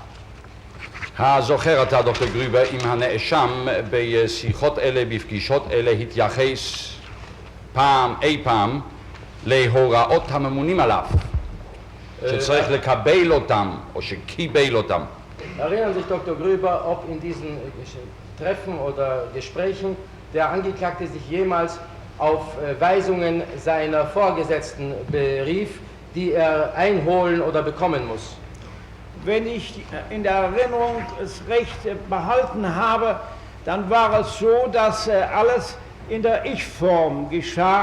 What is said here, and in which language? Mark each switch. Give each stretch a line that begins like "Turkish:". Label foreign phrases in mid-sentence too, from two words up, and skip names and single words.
Hebrew: הזוכר אתה, דוקטור גרובר, אם הנאשם בשיחות אלה, בפגישות אלה, התייחס אי פעם להוראות הממונים עליו, שצריך לקבל אותם או שקיבל אותם.
German: Erinnern sich Dr. Grüber, ob in diesen Treffen oder Gesprächen der Angeklagte sich jemals auf Weisungen seiner Vorgesetzten berief, die er einholen oder bekommen muss? Wenn ich in der Erinnerung es recht behalten habe, dann war es so, dass alles in der Ich-Form geschah.